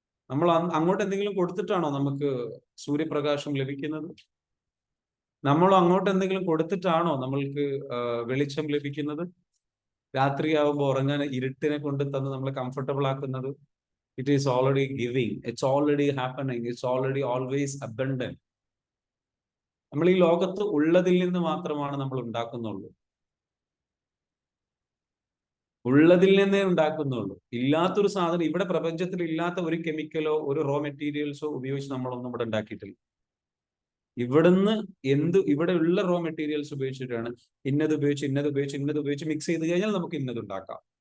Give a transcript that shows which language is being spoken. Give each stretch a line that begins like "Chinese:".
Malayalam: നമ്മൾ അങ്ങോട്ട് എന്തെങ്കിലും കൊടുത്തിട്ടാണോ നമുക്ക് സൂര്യപ്രകാശം ലഭിക്കുന്നത്? നമ്മൾ അങ്ങോട്ട് എന്തെങ്കിലും കൊടുത്തിട്ടാണോ നമ്മൾക്ക് വെളിച്ചം ലഭിക്കുന്നത്? രാത്രിയാവുമ്പോൾ ഉറങ്ങാൻ ഇരുട്ടിനെ കൊണ്ട് തന്ന് നമ്മളെ കംഫർട്ടബിൾ ആക്കുന്നത്?
English: It is already giving. It's already happening. It's already always abundant.
Malayalam: നമ്മൾ ഈ ലോകത്ത് ഉള്ളതിൽ നിന്ന് മാത്രമാണ് നമ്മൾ ഉണ്ടാക്കുന്നുള്ളൂ. ഉള്ളതിൽ നിന്നേ ഉണ്ടാക്കുന്നുള്ളൂ. ഇല്ലാത്തൊരു സാധനം, ഇവിടെ പ്രപഞ്ചത്തിൽ ഇല്ലാത്ത ഒരു കെമിക്കലോ ഒരു റോ മെറ്റീരിയൽസോ ഉപയോഗിച്ച് നമ്മളൊന്നും ഇവിടെ ഉണ്ടാക്കിയിട്ടില്ല. ഇവിടുന്ന് ഇവിടെ ഉള്ള റോ മെറ്റീരിയൽസ് ഉപയോഗിച്ചിട്ടാണ് ഇന്നത് ഉപയോഗിച്ച് മിക്സ് ചെയ്ത് കഴിഞ്ഞാൽ നമുക്ക് ഇന്നത് ഉണ്ടാക്കാം.